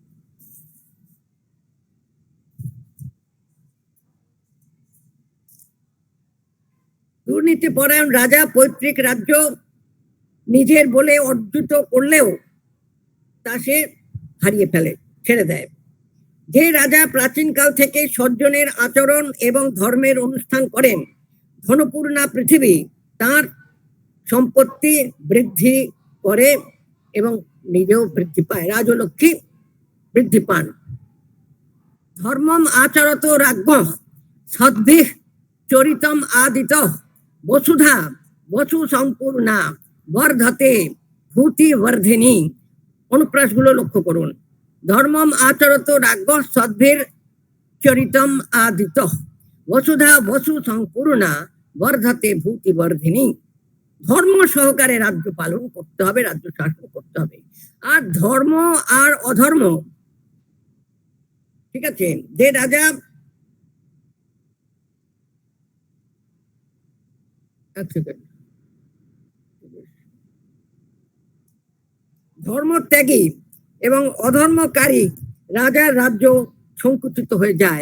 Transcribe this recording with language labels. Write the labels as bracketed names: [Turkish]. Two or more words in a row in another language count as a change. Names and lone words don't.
[Bangla] দুর্নীতি পরায়ণ রাজা পৈতৃক রাজ্য নিজের বলে অর্জিত করলেও তা সে হারিয়ে ফেলে, ছেড়ে দেয়। যে রাজা প্রাচীনকাল থেকে সজ্জনের আচরণ এবং ধর্মের অনুষ্ঠান করেন, ধনপূর্ণা পৃথিবী তার সম্পত্তি বৃদ্ধি করে এবং নিজেও বৃদ্ধি পায়, রাজলক্ষ্মী বৃদ্ধি পান। [Sanskrit] ধর্মম আচরত রাজ্ঞ সদ্ভিঃ চরিতম আদিত বসুধা বসু সম্পূর্ণা বর্ধতে ভূতি বর্ধিনী। [Bangla] অনুপ্রাসগুলো লক্ষ্য করুন। [Sanskrit] ধর্মম আচরত রাজ্ঞ সদ্ভির চরিতম আদিত বসুধা বসু সম্পূর্ণা বর্ধতে ভূতি বর্ধিনী। [Bangla] ধর্ম সহকারে রাজ্য পালন করতে হবে, রাজ্য শাসন করতে হবে। আর ধর্ম আর অধর্ম, ঠিক আছে, যে রাজা ধর্মত্যাগী এবং অধর্মকারী রাজার রাজ্য সংকুচিত হয়ে যায়।